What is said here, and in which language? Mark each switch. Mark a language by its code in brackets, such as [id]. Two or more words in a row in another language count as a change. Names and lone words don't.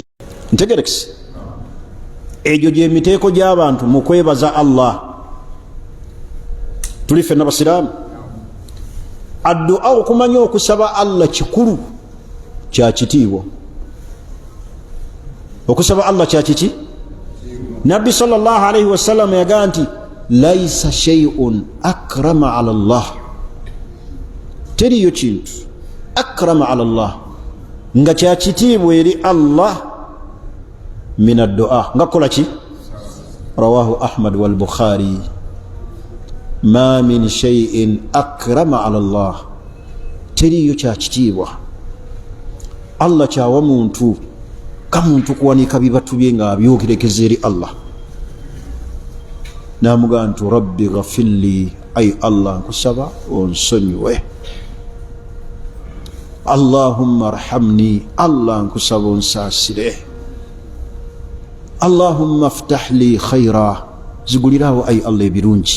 [lg] Ntegerekese egyo gy'emiteeko gy'abantu mu kwebaza Allah. Tuli ffenna basiraamu, addu'a, okumanya okusaba Allah kikulu, kya kitiibwa. Okusaba Allah kya kiki? Nabbi [ar] صلى الله عليه وسلم [lg] yagaa nti [ar] ليس شيء أكرم على الله, [lg] teriyo kintu [ar] أكرم على الله [lg] nga kya kitiibwa eri Allah [ar] من الدعاء, [lg] nga kola ki? [ar] رواه أحمد والبخاري. ما من شيء أكرم على الله, [lg] teriyo kya kitiibwa Allah kyawa muntu kamuntu kuwanika bibatu bye nga abyogerekeza eri Allah. namugamba nti [ar] رب اغفر لي, [lg] ai Allah nkusaba onsonyiwe, [ar] اللهم ارحمني, [lg] Allah nkusaba onsaasire, [ar] اللهم افتح لي خيرا, [lg] zigulirawo ai Allah ebirungi.